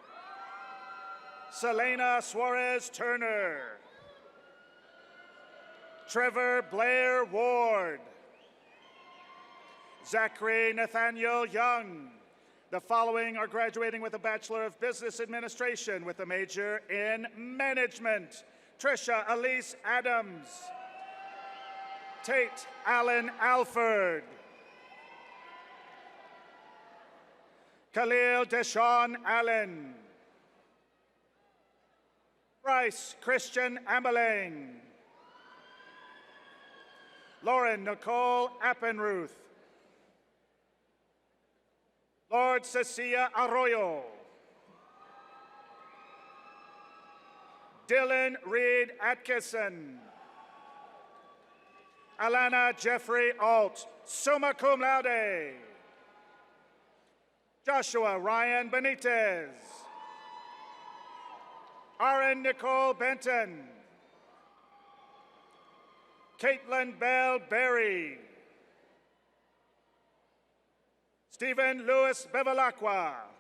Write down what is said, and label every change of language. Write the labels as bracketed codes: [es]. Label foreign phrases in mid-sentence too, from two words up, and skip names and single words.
[en] Selena Suarez Turner. Trevor Blair Ward. Zachary Nathaniel Young. The following are graduating with a Bachelor of Business Administration with a major in Management. Trisha Elise Adams. Tate Allen Alford. Khalil Deshawn Allen. Bryce Christian Ameling. Lauren Nicole Appenruth. Lord Cecilia Arroyo. Dylan Reed Atkinson. Alana Jeffrey Alt, [la] summa cum laude. [en] Joshua Ryan Benitez. Aaron Nicole Benton. Caitlin Bell Berry. Stephen Lewis Bevilacqua.